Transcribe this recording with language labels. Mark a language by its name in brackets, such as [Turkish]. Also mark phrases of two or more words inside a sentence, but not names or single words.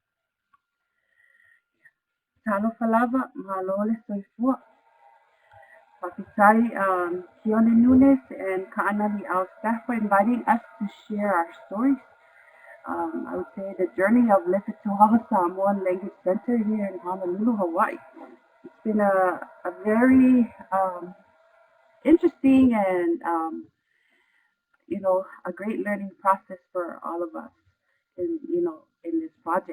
[Samoan] Talofa lava ma lo le soifua [English] Pakisai, Keone Nunes, and Kaanali Al staff for inviting us to share our stories. I would say the journey of Lefetuaho Samoan Language Center here in Honolulu, Hawaii. It's been a very interesting and a great learning process for all of us in this project.